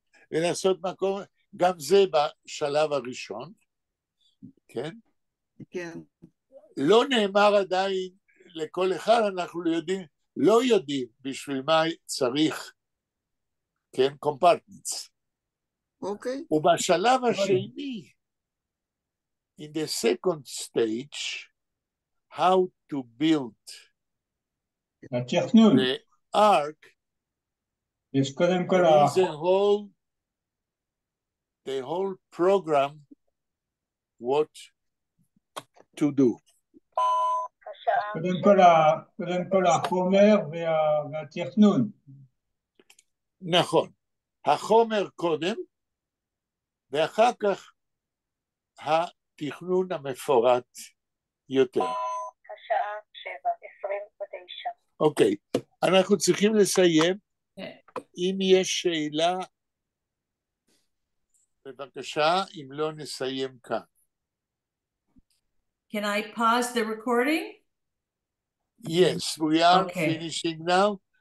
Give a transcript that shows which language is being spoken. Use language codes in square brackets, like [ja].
[he] ולעשות מקום, גם זה בשלב הראשון, כן? כן. לא נאמר עדיין לכל אחד, אנחנו לא יודעים בשביל מה צריך, כן? [en] compartments. [he] אוקיי. ובשלב השני, [en] in the second stage, how to build the ark, [he] יש קודם כל [en] there is the whole program what to do. [he] קודם כל החומר והתכנון. נכון. החומר קודם, ואחר כך התכנון המפורט יותר. השעה 7:29. אוקיי, אנחנו צריכים לסיים. אם יש שאלה, בבקשה, אם לא נסיים כאן. [en] Can I pause the recording? Yes, we are finishing now.